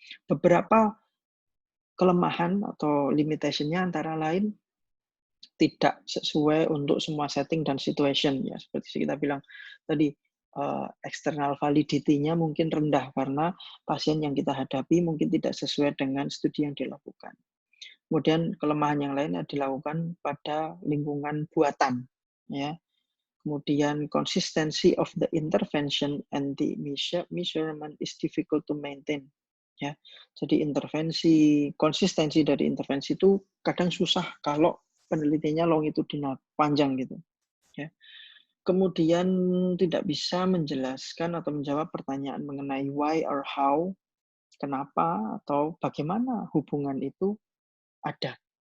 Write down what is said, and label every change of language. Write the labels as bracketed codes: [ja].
[id] Beberapa kelemahan atau limitation-nya antara lain tidak sesuai untuk semua setting dan situation, ya, seperti kita bilang tadi, external validity-nya mungkin rendah karena pasien yang kita hadapi mungkin tidak sesuai dengan studi yang dilakukan. Kemudian kelemahan yang lain dilakukan pada lingkungan buatan, ya. [en] Kemudian consistency of the intervention and the measurement is difficult to maintain, ya. [id] Jadi konsistensi dari intervensi itu kadang susah kalau penelitiannya longitudinal, panjang gitu, ya. Kemudian tidak bisa menjelaskan atau menjawab pertanyaan mengenai [en] why or how, [id] kenapa atau bagaimana hubungan itu ada.